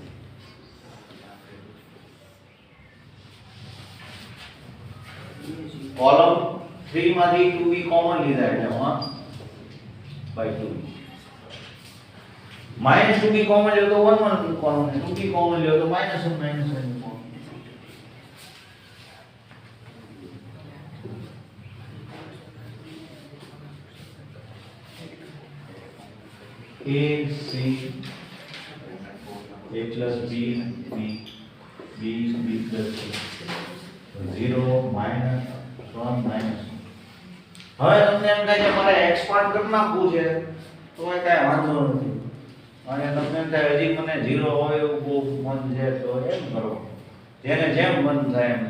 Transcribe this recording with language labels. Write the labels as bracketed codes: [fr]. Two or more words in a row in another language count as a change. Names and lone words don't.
[gu] કોલમ 3 માંથી 2b કોમન લીધા એટલે 1/2. -2b કોમન લ્યો તો 1 કોમન, 2b કોમન લ્યો તો -1 કોમન. [en] a c a plus b b b b plus c 0 -1 -. [gu] હવે તમને એમ થાય કે મારે એક્સપાન્ડ કરી નાખવું છે તો એ કાંઈ વાંધો નથી. અને તમને એમ થાય હજી મને 0 હોય એવું બહુ મન છે તો એમ કરો, જેને જેમ મન થાય એમ.